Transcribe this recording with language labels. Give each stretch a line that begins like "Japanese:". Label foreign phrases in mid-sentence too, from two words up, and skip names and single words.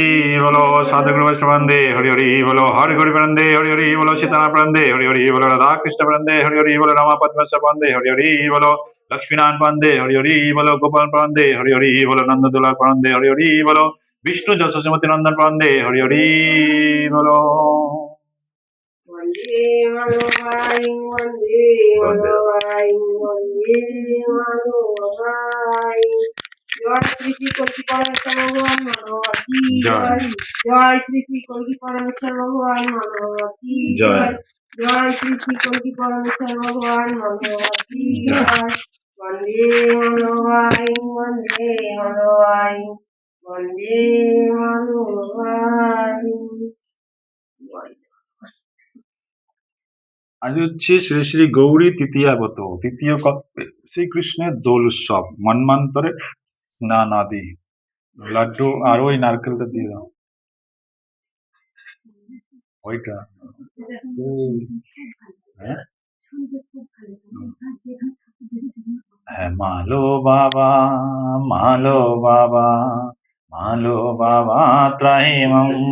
Bangla: বলো সাধু গুরু বৈষ্ণব বন্দে হরি হরি বলো হরি হরি বন্দে হরি হরি বলো সীতারাম বন্দে হরি হরি বলো রাধা কৃষ্ণ বন্দে হরি হরি বলো রামা পদ্মস্য বন্দে হরি হরি বলো লক্ষ্মীনারায়ণ বন্দে হরি হরি বলো গোপাল বন্দে হরি হরি বলো নন্দদুলাল বন্দে হরি হরি বলো বিষ্ণু যশোমতি নন্দন বন্দে হরি হরি বলো
Hindi: वन्दे मनोभाई वन्दे मनोभाई वन्दे मनोभाई जय श्री श्री कल्की परमेश्वर भगवान मनोभाई जय जय श्री श्री कल्की परमेश्वर भगवान मनोभाई जय जय श्री श्री कल्की परमेश्वर भगवान मनोभाई जय वन्दे मनोभाई वन्दे मनोभाई वन्दे मनोभाई
Bangla: আজ হচ্ছে শ্রী শ্রী গৌরী তৃতীয়াগত তৃতীয় শ্রীকৃষ্ণের দোল উৎসব মন্মান্তরে স্নান আদি লাড্ডু আর ওই নারকেলটা দিয়ে দাও ওইটা হ্যাঁ হ্যাঁ মালো বাবা মালো বাবা মালো বাবা ত্রাহিমম